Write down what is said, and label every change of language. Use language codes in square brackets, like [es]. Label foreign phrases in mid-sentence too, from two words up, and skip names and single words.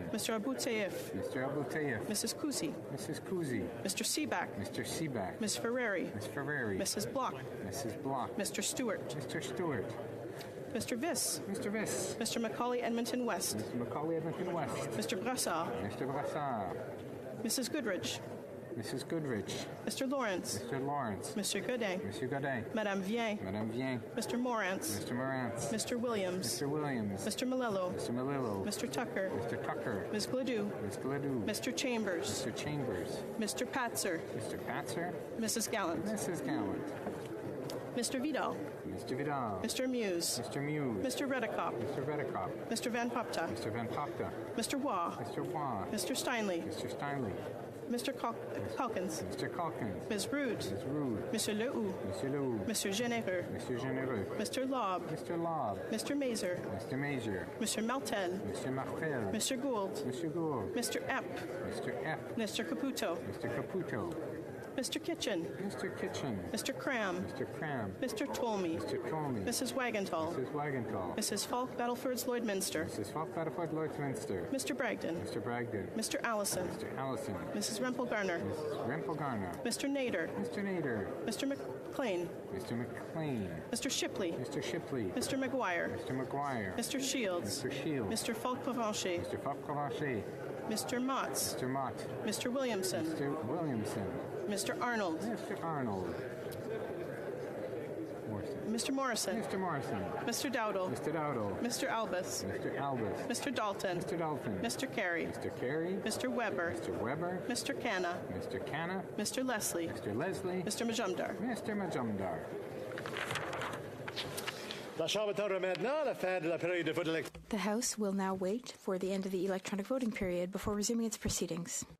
[en] Mr. Abu Taif. Mr. Abu Taif. Mrs. Kuzi. Mrs. Kuzi. Mr. Seaback. Mr. Seaback. Ms. Ferrari. Ms. Ferrari. Mrs. Block. Mrs. Block. Mr. Stewart. Mr. Stewart. Mr. Viss. Mr. Viss. Mr. Macaulay Edmonton West. Mr. Macaulay Edmonton West. Mr. Brassard. Mr. Brassard. Mrs. Goodrich. Mrs. Goodrich. Mr. Lawrence. Mr. Lawrence. Mr. Godet. Monsieur Godet. Madame Vien. Madame Vien. Mr. Morantz. Mr. Morantz. Mr. Williams. Mr. Williams. Mr. Malillo. Mr. Malillo. Mr. Tucker. Mr. Tucker. Ms. Gladue. Ms. Gladue. Mr. Chambers. Mr. Chambers. Mr. Patzer. Mr. Patzer. Mrs. Gallant. Mrs. Gallant. Mr. Vidal. Mr. Vidal. Mr. Muse. Mr. Muse. Mr. Redekop. Mr. Redekop. Mr. Van Popta. Mr. Van Popta. Mr. Waugh. Mr. Waugh. Mr. Steinley. Mr. Steinley. Mr. Calkins. Mr. Calkins. Ms. Rude. Ms. Rude. Monsieur Lehoux. Monsieur Lehoux. Monsieur Généreux. Monsieur Généreux. Mr. Lobb. Mr. Lobb. Mr. Mazer. Mr. Major. Monsieur Martel. Mr. Martel. Mr. Gould. Mr. Gould. Mr. Epp. Mr. Epp. Mr. Caputo. Mr. Caputo. Mr. Kitchen. Mr. Kitchen. Mr. Cram. Mr. Cram. Mr. Tolmie. Mr. Tolmie. Mrs. Wagenthal. Mrs. Wagenthal. Mrs. Falk Battlefords Lloydminster. Mrs. Falk Battlefield Lloydminster. Mr. Bragdon. Mr. Bragdon. Mr. Allison. Mr. Allison. Mrs. Rempel Garner. Mrs. Rempel Garner. Mr. Nader. Mr. Nader. Mr. McLean. Mr. McLean. Mr. Shipley. Mr. Shipley. Mr. McGuire. Mr. McGuire. Mr. Shields. Mr. Shields. Mr. Falk Provencher. Mr. Falk Provencher. Mr. Motts. Mr. Mott. Mr. Williamson. Mr. Williamson. Mr. Arnold. Mr. Arnold. Mr. Morrison. Mr. Morrison. Mr. Dowdle. Mr. Dowdle. Mr. Albus. Mr. Albus. Mr. Dalton. Mr. Dalton. Mr. Carey. Mr. Carey. Mr. Weber. Mr. Weber. Mr. Canna. Mr. Canna. Mr. Leslie. Mr. Leslie. Mr. Majumdar. Mr. Majumdar. The House will now wait for the end of the electronic voting period before resuming its proceedings.